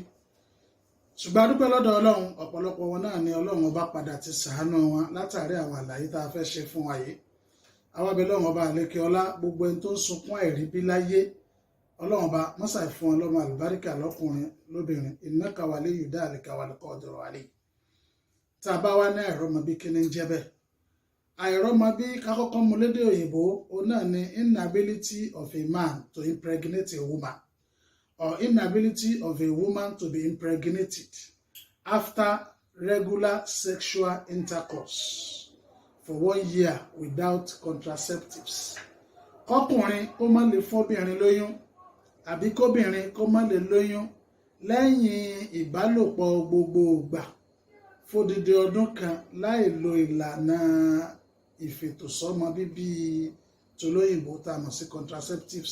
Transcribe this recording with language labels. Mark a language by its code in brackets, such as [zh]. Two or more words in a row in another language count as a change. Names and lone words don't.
[yo] Ṣùgbọ́n a dúpẹ́ lọ́dọ̀ Ọlọ́run ọ̀pọ̀lọpọ̀ wọn náà ni Ọlọ́run ọba padà ti ṣàánú wọn látàrí àwọn àlàyé tá a fẹ́ ṣe fún wa yìí. Àwa bẹ̀ Ọlọ́run ọba àlékè ọlá gbogbo ẹni tó ń sunkún àìrí bí láyé Ọlọ́run ọba mọ́sàì fún ọlọ́mọ àlùbáríkà lọ́kùnrin lóbìnrin [ar] إنك ولي ذلك والقادر عليه. [yo] Tá a bá wá ní àìrọ́mọbí kí ni ń jẹ́ bẹ́ẹ̀? Àìrọ́mọbí kákọ́kọ́ mú lédè òyìnbó òun náà ni [en] inability of a man to impregnate a woman or inability of a woman to be impregnated after regular sexual intercourse for 1 year without contraceptives. [yo] Kọ́kùnrin kó má lè fọ́bìnrin lóyún àbí kóbìnrin kó má lè lóyún lẹ́yìn ìbálòpọ̀ gbogbo ìgbà fódìdí ọdún kan láì lo ìlànà ìfètòsọ́mọ bíbí tolóyìnbó tá a mọ̀ sí contraceptives.